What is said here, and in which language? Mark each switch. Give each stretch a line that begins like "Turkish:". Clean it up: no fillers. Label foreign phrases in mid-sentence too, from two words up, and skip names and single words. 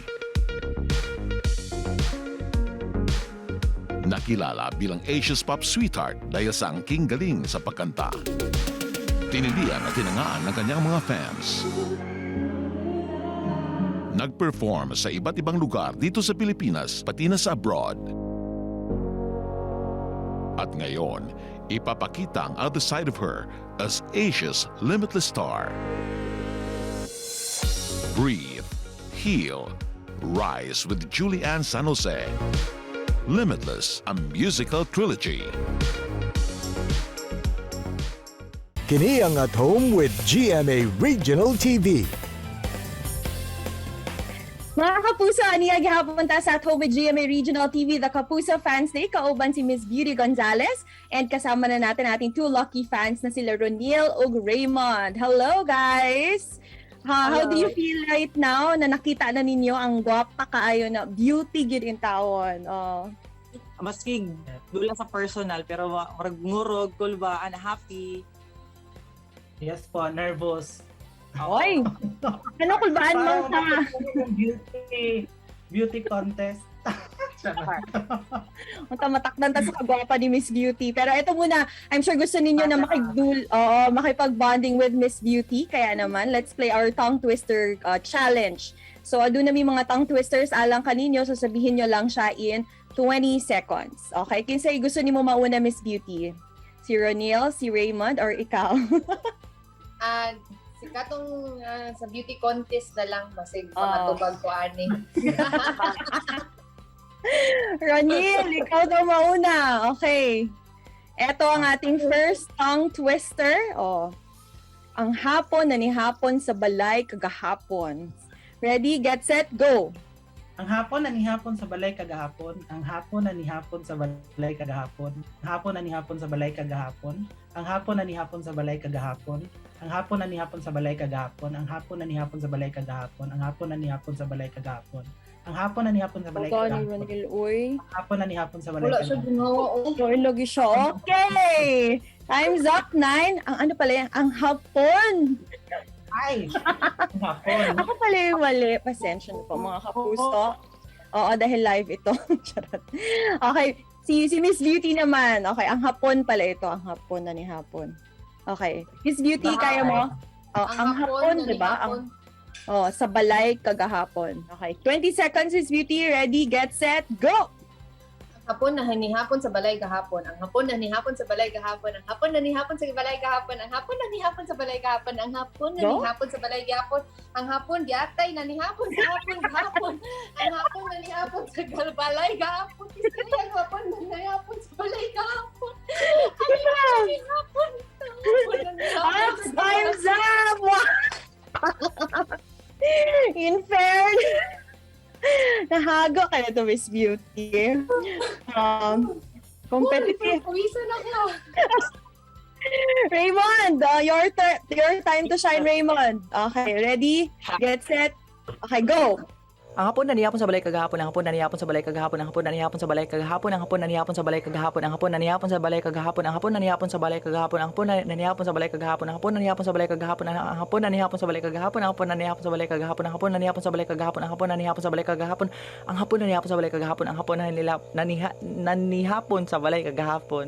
Filipino: Nakilala bilang Asia's Pop Sweetheart dahil sa angking galing sa pagkanta. Tinilian at tinangaan ng kanyang mga fans. Nag-perform sa iba't ibang lugar dito sa Pilipinas pati na sa abroad. At ngayon, ipapakita ang
English: other side of her as Asia's limitless star. Breathe, Heal, Rise with Julianne San Jose. Limitless, a musical trilogy.
Cebuano: Kini ang At Home with GMA Regional TV. Mga kapuso, aniya gihapon ta sa At Home with GMA Regional TV, The Kapuso Fans Day, kauban si Miss Beauty Gonzalez, and
Filipino: kasama na natin ating
English: two lucky fans
Filipino: na sila
Cebuano: Ronil ug Raymond.
English: Hello guys! How do you feel right now
Cebuano: na nakita na ninyo ang gwapa kaayo na beauty gid in taon? Oh. Maski dula sa personal, pero marag ngurog, kulbaan, happy.
English: Yes po, nervous.
Cebuano: Oy! Ano kulbaan mo sa...
English: Beauty contest.
Cebuano: Unta matakdan ta sa kagwapa ni Miss Beauty.
Filipino: Pero ito muna,
English: I'm sure
Filipino: gusto ninyo na makipag-bonding with Miss Beauty. Kaya naman,
English: let's play our tongue twister challenge. So,
Filipino: doon na may mga tongue twisters
Cebuano: alang kaninyo.
Filipino: So, sabihin nyo lang siya
English: in 20 seconds. Okay?
Cebuano: Kinsay gusto ni mo mauna, Miss Beauty? Si Ronil, si Raymond, or ikaw? Si katong sa beauty contest na lang basig pamatubag ko ani. Ronil, ikaw daw mauna.
English: Okay.
Filipino: Ito ang ating
English: first tongue twister. Oh.
Cebuano: Ang hapon na ni hapon sa balay kagahapon.
English: Ready, get, set, go.
Cebuano: Ang hapon na ni hapon sa balay kagahapon. Ang hapon na ni hapon sa balay kagahapon. Ang hapon na ni hapon sa balay kagahapon. Ang hapon na ni hapon sa balay kagahapon. Ang hapon na ni hapon sa balay kagahapon. Ang hapon na ni hapon sa balay kagahapon. Ang hapon na ni hapon sa balay kagahapon. Ang hapon na ni hapon sa balay Ikaw ni kagahapon. Ronil, uy. Ang hapon na ni hapon sa balay Wala siya kagahapon.
Filipino: ginawa.
Cebuano: Uy, lagi siya.
English: Okay. Time's up, 9.
Filipino: Ang ano pala yan?
Cebuano: Ang hapon. Ay! Ang hapon.
Filipino: Ako pala yung mali. Pasensya na po mga kapuso. Oo, dahil live ito. Charot. Okay. Si Miss Beauty naman. Okay, ang hapon pala ito.
Cebuano: Ang hapon na ni hapon. Okay. Miss Beauty, kaya mo? Oh, ang hapon, di ba? Sa balay kagahapon.
English: Okay. 20 seconds, Miss Beauty. Ready, get, set, go!
Cebuano: Hapon na ni hapon sa balay gahapon. Ang hapon na ni hapon sa balay gahapon. Ang hapon na ni hapon sa balay gahapon. Ang hapon na ni hapon sa balay gahapon. Ang hapon na ni hapon sa balay gahapon. Ang hapon giatay na ni hapon sa hapon gahapon. Ang hapon na ni hapon sa balay gahapon. Ang hapon na ni hapon sa balay gahapon. Ang hapon na ni hapon.
English: Time's up! In fairness,
Cebuano: nahago ka na to, Miss Beauty.
English: Competitive.
Filipino: Pawisan ako.
English: Raymond, your time to shine, Raymond. Okay, ready? Get set. Okay, go.
Cebuano: Ang hapon na nihapon sa balay kagahapon, ang hapon na nihapon sa balay kagahapon, ang hapon na nihapon sa balay kagahapon, ang hapon na nihapon sa balay kagahapon, ang hapon na nihapon sa balay kagahapon, ang hapon na nihapon sa balay kagahapon, ang hapon na nihapon sa balay kagahapon, ang hapon na nihapon sa balay kagahapon, ang hapon na nihapon sa balay kagahapon, ang hapon na nihapon sa balay kagahapon, ang hapon na nihapon sa balay kagahapon, ang hapon na nihapon sa balay kagahapon, ang hapon na nihapon sa balay kagahapon, ang hapon na nanihapon sa balay kagahapon.